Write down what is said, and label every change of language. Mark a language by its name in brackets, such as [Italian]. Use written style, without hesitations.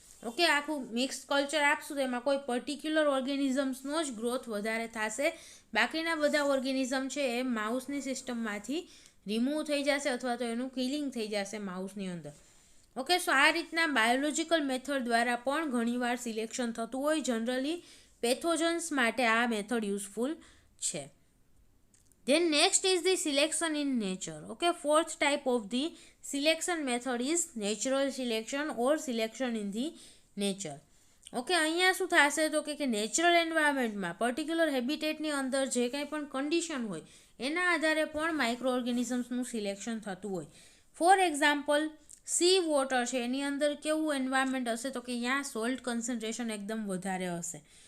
[Gujarati] Okay, આખું mix culture આપશું તો એમાં કોઈ પર્ટિક્યુલર ઓર્ગેનિઝમ્સનો જ ગ્રોથ વધારે થશે, બાકીના બધા ઓર્ગેનિઝમ છે એ માઉસની સિસ્ટમમાંથી રિમૂવ થઈ જશે અથવા તો એનું કિલિંગ થઈ જશે માઉસની અંદર. ઓકે, સો આ રીતના બાયોલોજિકલ મેથડ દ્વારા પણ ઘણીવાર સિલેક્શન થતું હોય. જનરલી પેથોજન્સ માટે આ મેથડ યુઝફુલ છે. [English] Then next is the selection in nature. Okay, fourth type of the selection method is natural selection or selection in the nature. [Gujarati] Okay, અહીંયા શું થશે તો કે નેચરલ એન્વાયરમેન્ટમાં પર્ટિક્યુલર હેબિટેટની અંદર જે કંઈ પણ કન્ડિશન હોય એના આધારે પણ માઇક્રો ઓર્ગેનિઝમ્સનું સિલેક્શન થતું હોય. ફોર એક્ઝામ્પલ, સી વોટર છે એની અંદર કેવું એન્વાયરમેન્ટ હશે તો કે અહીંયા સોલ્ટ કન્સન્ટ્રેશન એકદમ વધારે હશે.